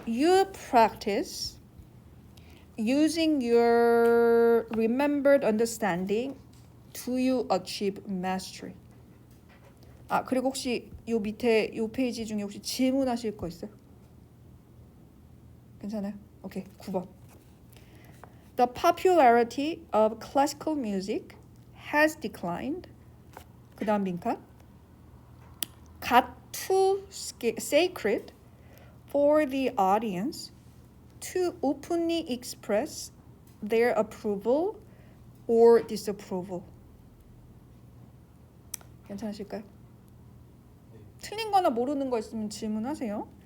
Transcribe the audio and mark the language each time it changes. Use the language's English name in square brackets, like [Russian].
[English] You practice using your remembered understanding do you achieve mastery. [Korean] 그리고 혹시 요 밑에 요 페이지 중에 혹시 질문하실 거 있어요? 괜찮아요? 오케이. 9번. [English] The popularity of classical music has declined. [Korean] 그다음 빈칸. [English] Got too sacred for the audience to openly express their approval or disapproval. [Korean] 괜찮으실까요? 틀린 거나 모르는 거 있으면 질문하세요.